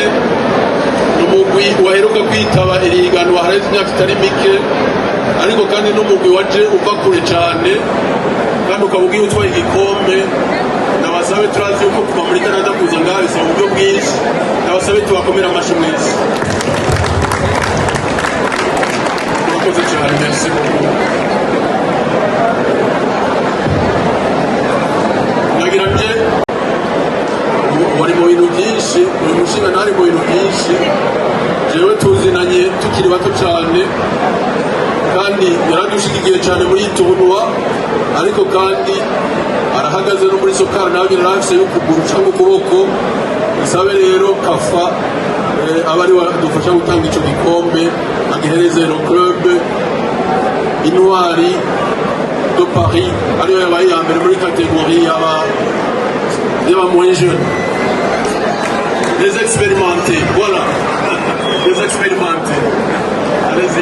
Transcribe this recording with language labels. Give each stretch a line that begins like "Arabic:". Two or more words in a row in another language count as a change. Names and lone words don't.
Rundi: ni umugwi waheruka kwitaba iri higanwa haraheze imyaka itari mike, ariko kandi n'umugwi waje uva kure cane kandi ukaba ugiye utwaye igikombe. nabasabe turazi yuko kuva muri Canada kuza ngaha bisaba uburyo bwinshi. nabasabe tubakomera amashi mwese. murakoze cane,
French: merci beaucoup.
Rundi: nagira nje wari mu bintu byinshi, uyu mushinga ntari mu bintu byinshi. jewe tuzinanye tukiri bato cyane kandi yaradushigikiye cyane muri iyi tournoi, ariko kandi arahagaze no muri sokari nawe nyine arafise y'ukuguru cyangwa ukuboko. isabe rero kafa aba ari wadufasha gutanga ico gikombe, agihereze no club Intwari de Paris ariyo yabaye iya mbere muri kategori y'aba
French: moins jeunes, les expérimentés. Voilà. Les expérimentés. Allez-y.